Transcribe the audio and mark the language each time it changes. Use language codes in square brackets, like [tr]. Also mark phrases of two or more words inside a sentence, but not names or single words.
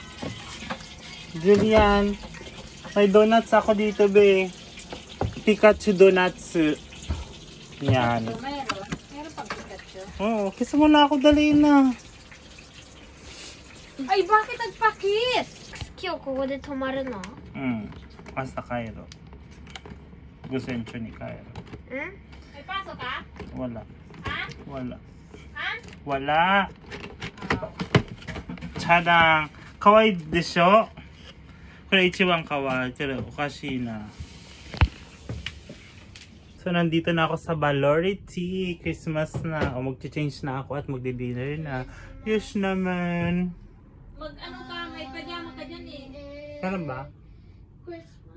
[tl] Julian, may donuts ako dito, be. Pikachu donuts. Yan. Meron pang Pikachu. Oo, kiss mo na ako, dali na. Ay, bakit nagpa-kiss? [ja] 今日ここで泊まるの? [tl] Basta Cairo. Gusto yun ni Cairo. May pasok ka? Wala. Ha? Wala. Ha? Wala. Chadang. [ja] かわいいでしょ？これ一番かわいい. [tl] Pero okashi na. So, nandito na ako sa Balorti. Christmas na. O, mag-change na ako at magdi-dinner na. Yes naman. Mag-ano ka, may pajama ka dyan eh. Kailan ba? Christmas.